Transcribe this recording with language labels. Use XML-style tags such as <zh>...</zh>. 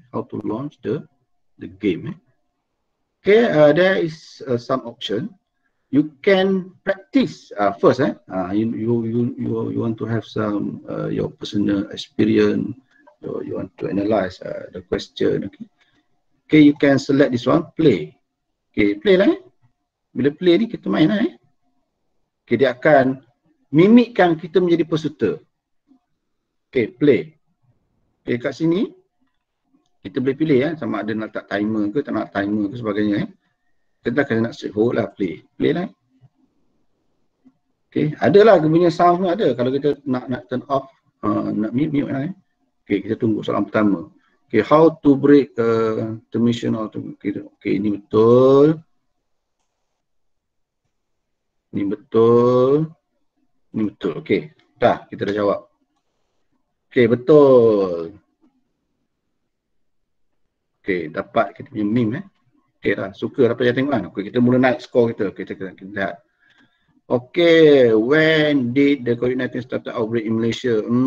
<en>How to launch the game. Okay, there is some option. You can practice first. You want to have some your personal experience. You want to analyze the question. Okay, you can select this one.</en> <ms>Play. Okay, play lah. Bila play ni kita main lah. Okay, dia akan mimikkan kita menjadi peserta. Okay, play. Okay, kat sini kita boleh pilih sama ada nak letak timer ke tak nak timer ke sebagainya. Kita akan nak set hold lah, play lah. Okay, ada lah dia punya sound pun ada. Kalau kita nak turn off, nak mute lah. Okay, kita tunggu soalan pertama. Okay,</ms> <en>how to break termination</en> <ms>or okay, ini betul. Ini betul. Ini betul. Okay, dah kita dah jawab. Okay, betul. Okay, dapat kita punya meme Okay lah, suka dapat yang tengok kan. Okay, kita mula naik skor kita. Okay, kita lihat.</ms> <en>Okay, when did the COVID-19 started outbreak in Malaysia?</en>